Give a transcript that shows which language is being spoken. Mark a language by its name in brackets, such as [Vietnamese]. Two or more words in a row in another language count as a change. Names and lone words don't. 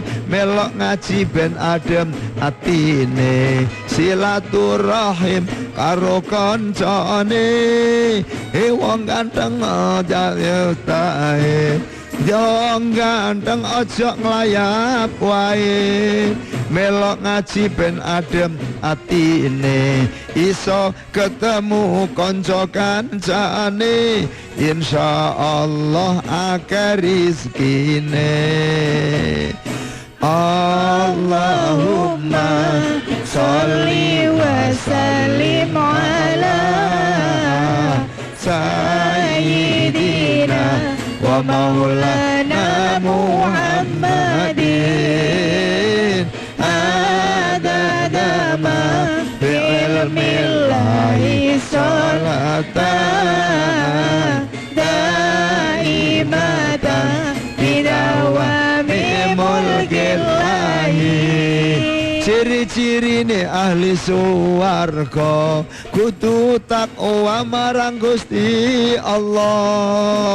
[Javanese] melok ngaji ben adem atine, silaturahim karo kancane, hewang ganteng aja tae, jong ganteng ojo nglayap wae, melok ngaji ben adem atine, iso ketemu konco kancane, insyaallah akeh rizkine. [Arabic] Allahumma صلِّ وسلِّم على سيدنا ومولانا محمدٍ عددَ ما في علم الله صلاةً دائمةً بدوام ملك الله. [Javanese] Ciri-cirine ahli suwarga kudu takwa marang Gusti Allah,